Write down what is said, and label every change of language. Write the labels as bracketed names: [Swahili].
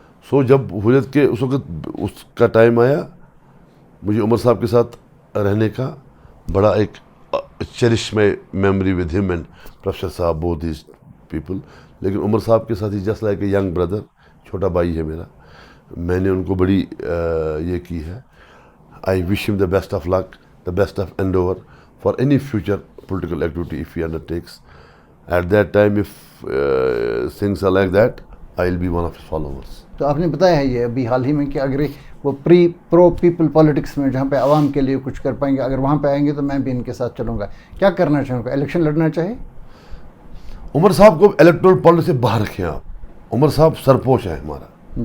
[Urdu] سو جب حریت کے اس وقت اس کا ٹائم آیا, مجھے عمر صاحب کے ساتھ رہنے کا بڑا ایک [English] cherish my memory with him [Urdu] اینڈ پروفیسر صاحب, [English] Both these people. [Urdu] لیکن عمر صاحب کے ساتھ he [English] just like a young brother, [Urdu] چھوٹا بھائی ہے میرا. میں نے ان کو بڑی یہ کی ہے. [English] I wish him the best of luck, the best of endeavor for any future political activity if he undertakes. At that time, if things are like that, I'll be one of his followers. [Urdu] تو آپ نے بتایا ہے یہ ابھی حال ہی میں کہ اگر وہ پرو پیپل پالیٹکس میں جہاں پہ عوام کے لیے کچھ کر پائیں گے، اگر وہاں پہ آئیں گے تو میں بھی ان کے ساتھ چلوں گا. کیا کرنا چاہوں گا؟ الیکشن لڑنا چاہے؟ عمر صاحب کو الیکٹورل پالیٹکس سے باہر رکھیں آپ. عمر صاحب سرپوش ہے ہمارا.